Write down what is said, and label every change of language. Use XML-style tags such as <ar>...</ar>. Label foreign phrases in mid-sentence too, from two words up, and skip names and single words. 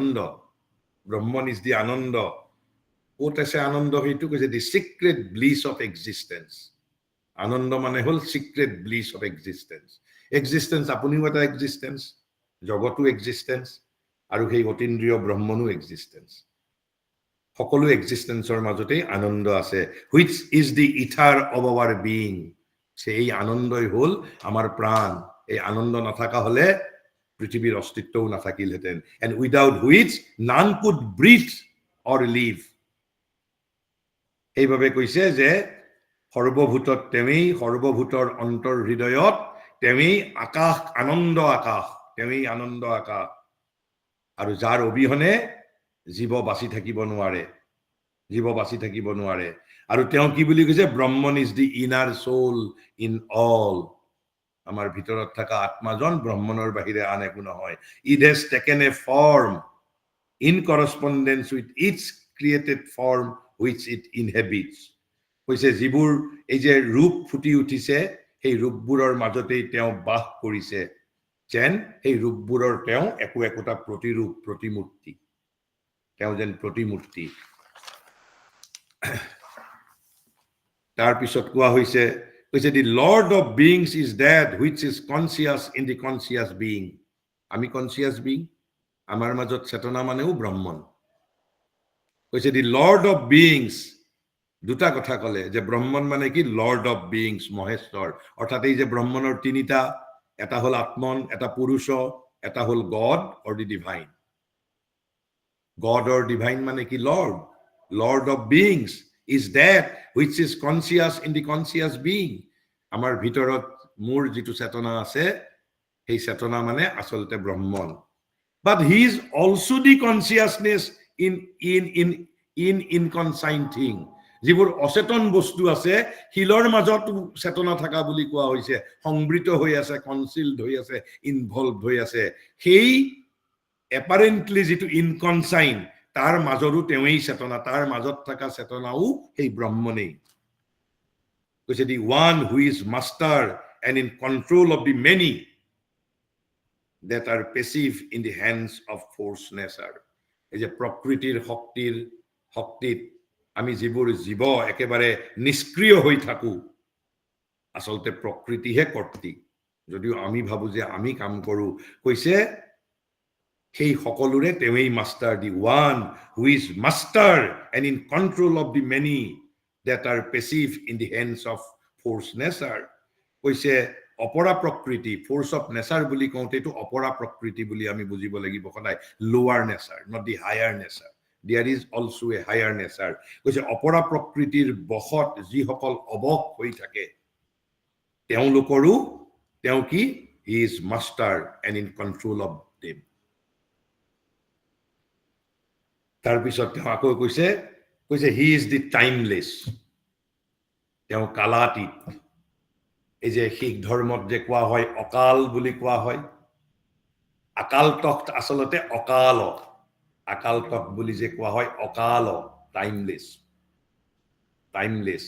<as>আনন্দ ক'ত আছে আনন্দ সেইটো কৈছে</as> <en>the secret bliss of existence</en> <as>আনন্দ মানে হল সিক্ৰেট</as> <en>bliss of existence</en> <as>আপুনিও এটা এক্সিষ্টেন্স জগতো এক্সিষ্টেন্স আৰু সেই অতীন্দ্ৰিয় ব্ৰহ্মনো এক্সিষ্টেন্স সকলো এক্সিষ্টেন্সৰ মাজতে আনন্দ আছে</as> <en>which is the ether of our being</en> <as>সেই আনন্দই হল আমাৰ প্ৰাণ এই আনন্দ নাথাকা হলে পৃথিৱীৰ অস্তিত্বও নাথাকিলহেতেন</as> <en>and without which none could breathe or live</en> <as>এইভাবে কৈছে যে সৰ্বভূতত তেৱেই সৰ্বভূতৰ অন্তৰ হৃদয়ত তেৱেই আকাশ আনন্দ আকাশ আৰু যাৰ অবিহনে জীৱ বাসি থাকিব নোৱাৰে আৰু তেওঁ কি বুলি কৈছে ব্ৰহ্মণ</as> <en>is the inner soul in all</en> <as>আমাৰ ভিতৰত থকা আত্মাজন ব্ৰহ্মণৰ বাহিৰে আন একো নহয়</as> <en>it has taken a form in correspondence with its created form which it inhabits</en> <as>কৈছে যিবোৰ এই যে ৰূপ ফুটি উঠিছে সেই ৰূপবোৰৰ মাজতেই তেওঁ বাস কৰিছে যেন সেই ৰূপবোৰৰ তেওঁ একোটা প্ৰতিমূৰ্তি তেওঁ যেন প্ৰতিমূৰ্তি তাৰ পিছত কোৱা হৈছে কৈছে</as> <en>the lord of beings is that which is conscious in the conscious being</en> <as>আমি</as> <en>conscious being</en> <as>আমাৰ মাজত চেতনা মানেও ব্ৰহ্মণ কৈছে</as> <en>the lord of beings</en> <as>দুটা কথা কলে যে ব্ৰহ্মণ মানে কি</as> <en>lord of beings</en> <as>মহেশ্বৰ অৰ্থাৎ এই যে ব্ৰহ্মণৰ তিনিটা এটা হল আত্মন এটা পুৰুষ এটা হল</as> <en>God or the divine God or divine</en> <as>মানে কি</as> <en>lord of beings is that which is conscious in the conscious being</en> <as>আমাৰ ভিতৰত মোৰ যেটো চেতনা আছে সেই চেতনা মানে আসলতে ব্ৰহ্মণ</as> <en>but he is also the consciousness in inconscient thing</en> <as>যিবোৰ অচেতন বস্তু আছে শিলৰ মাজত চেতনা থকা বুলি কোৱা হৈছে, সংবৃত হৈ আছে, কনচিল্ড হৈ আছে, ইনভলভ হৈ আছে, সেই এপাৰেণ্টলি যিটো ইনকনচাইন তাৰ মাজৰো তেওঁই চেতনা, তাৰ মাজত থকা চেতনাও সেই ব্ৰহ্মণেই।</as> <en>কৈছে the one who is master and in control of the many that are passive in the hands of force nature.</en> <as>এই যে প্ৰকৃতিৰ শক্তিত আমি যিবোৰ জীৱ একেবাৰে নিষ্ক্ৰিয় হৈ থাকো, আচলতে প্ৰকৃতিহে কৰ্তৃ, যদিও আমি ভাবো যে আমি কাম কৰো। কৈছে সেই সকলোৰে তেওঁই মাষ্টাৰ,</as> <en>the one who is master and in control of the many that are passive in the hands of force nature.</en> <as>কৈছে অপৰা প্ৰকৃতি,</as> <en>force of nature</en> <as>বুলি কওঁতে এইটো অপৰা প্ৰকৃতি বুলি আমি বুজিব লাগিব সদায়,</as> <en>lower nature, not the higher nature. There is also a higher nature.</en> <as>কৈছে অপৰা প্ৰকৃতিৰ বশত যিসকল অবশ হৈ থাকে তেওঁলোকৰো তেওঁ কি?</as> <en>He is master and in control of them.</en> <as>তাৰপিছত তেওঁ আকৌ কৈছে</as> <en>he is the timeless.</en> <as>তেওঁ কালাতীত। এই যে শিখ ধৰ্মত যে কোৱা হয় অকাল বুলি কোৱা হয়, আকাল তখ্ত আচলতে অকাল, আকাল তখ্ত বুলি যে কোৱা হয় অকাল,</as> <en>timeless, timeless.</en>